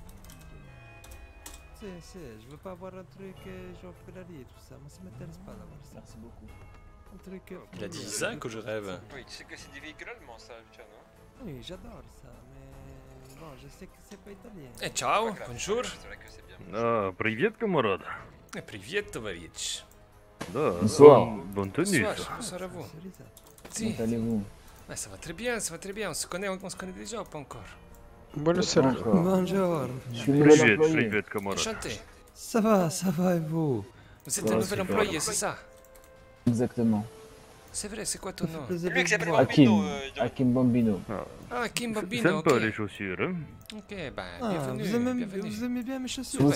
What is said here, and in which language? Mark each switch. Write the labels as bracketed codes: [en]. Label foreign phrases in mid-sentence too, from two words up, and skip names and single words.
[fr] Je veux pas avoir un truc genre Ferrari et tout ça. Moi, ça m'intéresse pas d'avoir ça. Merci beaucoup. Un truc. Il a dit Isaac ou je rêve? Oui, tu sais que c'est des véhicules allemands, ça, Lucien, non? Oui, j'adore ça, mais bon, je sais que c'est pas italien. [it] Eh, ciao, [fr] Pas grave, bonjour. C'est vrai que c'est bien. [ru] Привет, камарад. Привет, товарищ. Да, [fr] Bonsoir. bonne tenue, Bonsoir, ça. bonsoir à vous. C'est ça. Si. Comment allez-vous? Ouais, ça va très bien, ça va très bien. On se connaît déjà ou pas encore? [it] Buonasera. [fr] Encore. Bonjour. Je suis nouvel [ru] Привет, [fr] employé. [ru] привет, камарад. [fr] Enchanté. Ça va et vous? Vous êtes Ouais, un nouvel super. employé, c'est ça? Exactement. C'est vrai, c'est quoi ton nom? plaisir Lui de qui s'appelle vous voir. Bambino, Hakim. Hakim Bambino. Ah, Kim Bambino, ok. Sympa les chaussures, hein. Ok, ben, Ah, bienvenue, vous bienvenue. aimez bien mes chaussures? Vous,